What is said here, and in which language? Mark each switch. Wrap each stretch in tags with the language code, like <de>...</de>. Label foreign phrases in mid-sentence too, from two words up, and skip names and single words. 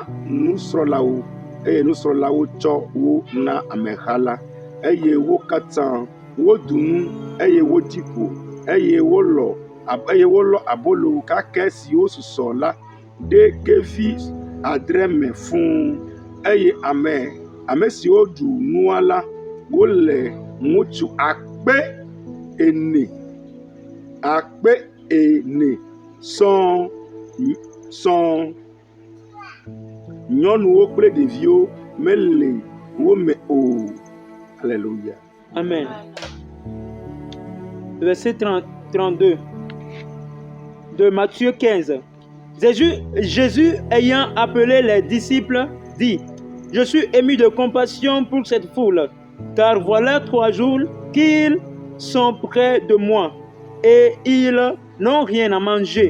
<ee>nusrɔ̃lawo eye nusrɔ̃lawo tsɔ wo na ameha la eye wo katã woɖu nu eye wodi ƒo eye wolɔ abolo kakɛ siwo susɔ la ɖe kevi adre me fũu eye ame siwo ɖu nua la wole ŋutsu akpe ene sɔŋ. Nyɔnuwo kple ɖeviwo mele wo me o.</ee> <fr>Alléluia. Amen. Verset 32 de Matthieu 15. Jésus ayant appelé les disciples dit: Je suis ému de compassion pour cette foule, car voilà 3 jours qu'ils sont près de moi et ils n'ont rien à manger.</fr>